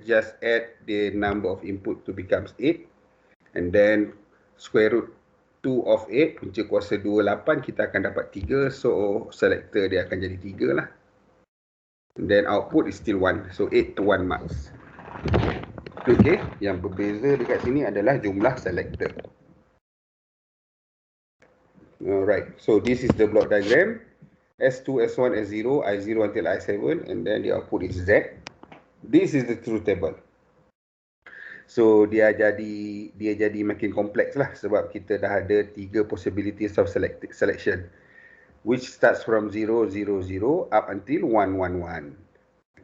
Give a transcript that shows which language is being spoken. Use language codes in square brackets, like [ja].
[en] Just add the number of input to becomes 8. And then square root 2 of 8. [ms] Punca kuasa 2, 8. Kita akan dapat 3. So selector dia akan jadi 3 lah. [en] And then output is still 1. So 8 to 1 marks. [ms] Okay, yang berbeza dekat sini adalah jumlah selector. [en] Alright, so this is the block diagram. S2, S1, S0, I0 until I7, and then the output is Z. This is the truth table. So [ms] dia jadi makin kompleks lah sebab kita dah ada [en] 3 possibilities of selection, which starts from 0, 0, 0 up until 1, 1, 1.